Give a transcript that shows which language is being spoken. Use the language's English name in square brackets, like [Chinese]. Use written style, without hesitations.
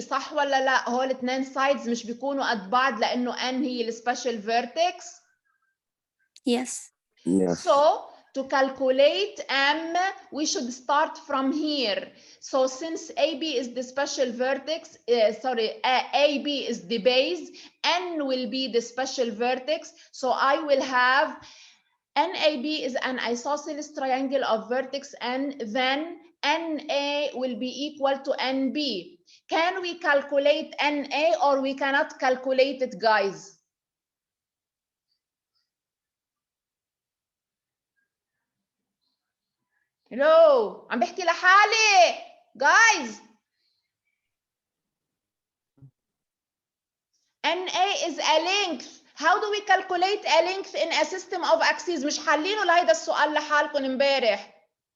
[Arabic] صح ولا لا؟ هول الاثنين sides مش بيكونوا قد بعض لأنه N هي السبيشال vertex. [English] Yes. So to calculate M, we should start from here. So since AB is the special vertex, AB is the base, N will be the special vertex. So I will have NAB is an isosceles triangle of vertex N, then NA will be equal to NB. Can we calculate NA or we cannot calculate it, guys? [Arabic] Hello, عم بحكي لحالي guys. [English] NA is a length. How do we calculate a length in a system of axes? [Arabic] مش حالينه لهيدا السؤال لحالكم امبارح.